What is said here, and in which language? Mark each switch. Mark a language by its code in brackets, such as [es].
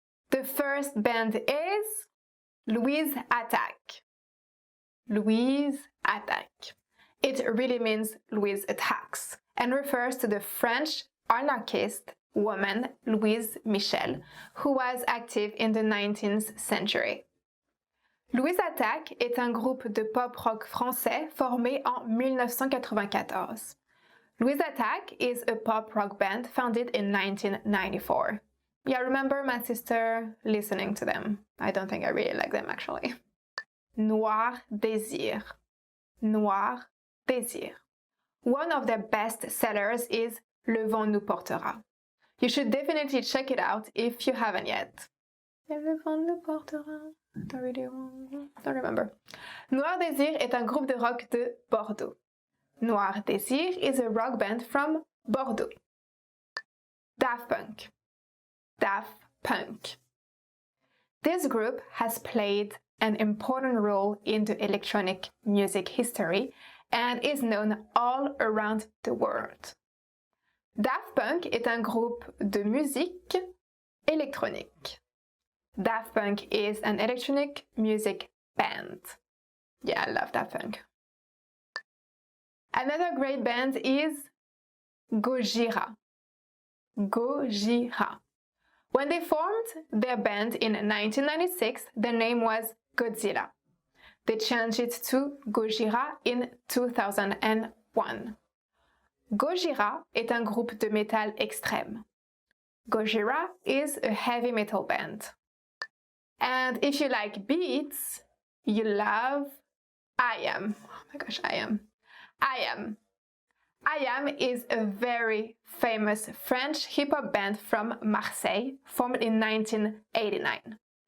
[en] The first band is Louise Attaque. Louise Attaque. It really means Louise attacks and refers to the French anarchist woman Louise Michel, who was active in the 19th century. [fr] Louise Attaque est un groupe de pop-rock français formé en 1994. [en] Louise Attaque is a pop-rock band founded in 1994. Yeah, I remember my sister listening to them. I don't think I really like them actually. Noir Désir. Noir Désir. One of their best sellers is Le Vent nous portera. You should definitely check it out if you haven't yet. Don't remember. [fr] Noir Désir est un groupe de rock de Bordeaux. [en] Noir Désir is a rock band from Bordeaux. Daft Punk. Daft Punk. This group has played an important role in the electronic music history and is known all around the world. [fr] Daft Punk est un groupe de musique électronique. [en] Daft Punk is an electronic music band. Yeah, I love Daft Punk. Another great band is Gojira. Gojira. When they formed their band in 1996, the name was Godzilla. They changed it to Gojira in 2001. [fr] Gojira est un groupe de métal extrême. [en] Gojira is a heavy metal band. And if you like beats, you love IAM. Oh my gosh, IAM. IAM. IAM is a very famous French hip-hop band from Marseille, formed in 1989.